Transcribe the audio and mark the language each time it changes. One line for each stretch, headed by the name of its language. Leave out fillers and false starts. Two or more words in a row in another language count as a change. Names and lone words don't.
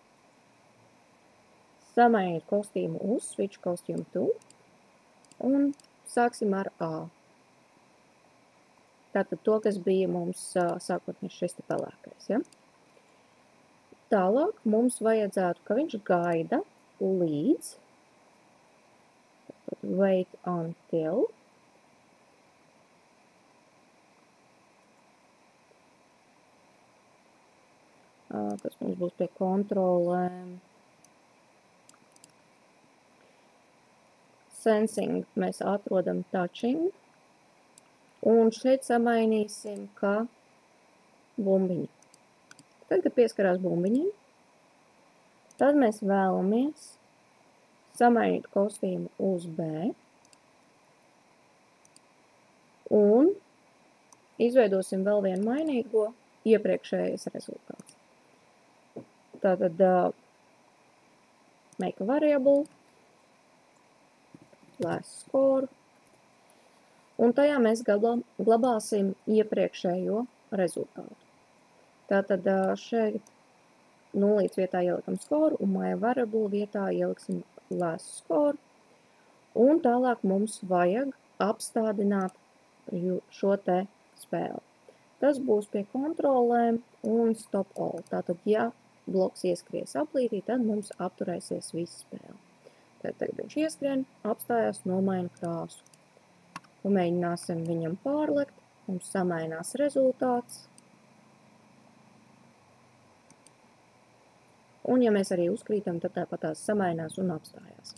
Latvian: Samainīt kostīmu uz
English: switch costume
Latvian: to. Un sāksim ar A. Tātad to, kas bija mums sākotnēs šis te pelēkais, ja? Tālāk mums vajadzētu, ka viņš gaida līdz
English: wait until
Latvian: kas mums būs pie kontrolēm. Sensing mēs atrodam touching. Un šeit samainīsim, ka bumbiņi. Tad, kad pieskarās bumbiņiem, tad mēs vēlamies samainīt kostīmu uz B un izveidosim vēl vienu mainīgo iepriekšējais rezultāts.
English: Tātad make a variable, last score,
Latvian: un tajā mēs glabāsim iepriekšējo rezultātu. Tātad šeit nulītes vietā ielikam score un
English: my variable
Latvian: vietā ieliksim
English: last score.
Latvian: Un tālāk mums vajag apstādināt šo te spēli. Tas būs pie kontrolēm un
English: stop all.
Latvian: Tātad, ja bloks ieskries aplītī, tad mums apturēsies viss spēle. Tad tagad viņš ieskrien, apstājās, nomaina krāsu. Pamēģināsim viņam pārlekt, mums samainās rezultāts. Un, ja mēs arī uzkrītam, tad tāpat tās samainās un apstājās.